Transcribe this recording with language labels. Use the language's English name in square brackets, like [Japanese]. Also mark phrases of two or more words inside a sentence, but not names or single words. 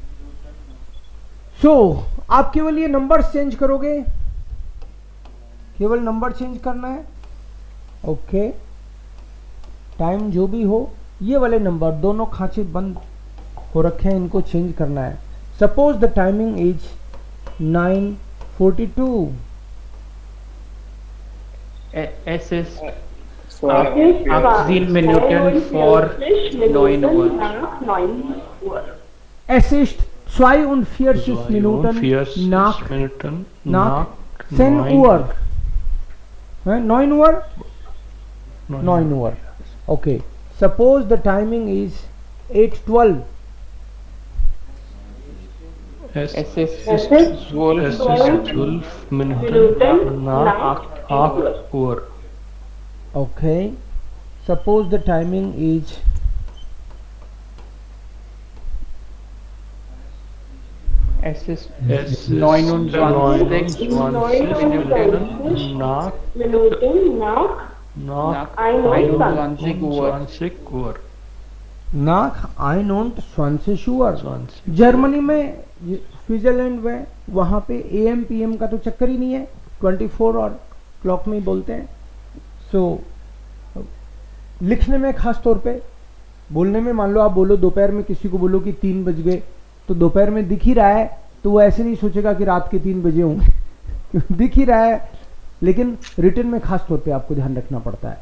[Hindi] सो आप केवल ये [English] number change [Hindi] करोगे, केवल [English] number change [Hindi] करना है. ओके. टाइम जो भी हो, ये वाले नंबर दोनों खांचे बंद हो रखे हैं, इनको चेंज करना है. [English] suppose the timing is 9:42. [German] es ist 18 Minuten vor 9 Uhr, nach 9 Uhr. Es ist 42 Minuten 42 nach Minuten nach nach 10 9 Uhr. 9 Uhr? 9 9 Uhr. [English] Okay. Suppose the timing is 8:12. [German] es ist Es 12 ist 12 Minuten Minuten nach nach 8 Uhr. Okay. Suppose the timing is Es ist Es ist 29 29 nach Minuten nach nach 21 Uhr. 20 Uhr. nach 21 Uhr। 20. [Hindi] जर्मनी में, स्विट्जरलैंड में, वहाँ पे [English] AM PM [Hindi] का तो चक्कर ही नहीं है, 24 और क्लॉक में ही बोलते हैं। सो लिखने में खास तौर पे, बोलने में मान लो आप बोलो दोपहर में, किसी को बोलो कि 3 बज गए, तो दोपहर में दिख ही रहा है तो वो ऐसे नहीं सोचेगा कि रात के 3 बजे होंगे दिख ही रहा है, लेकिन रिटर्न में खास तौर पे आपको ध्यान रखना पड़ता है।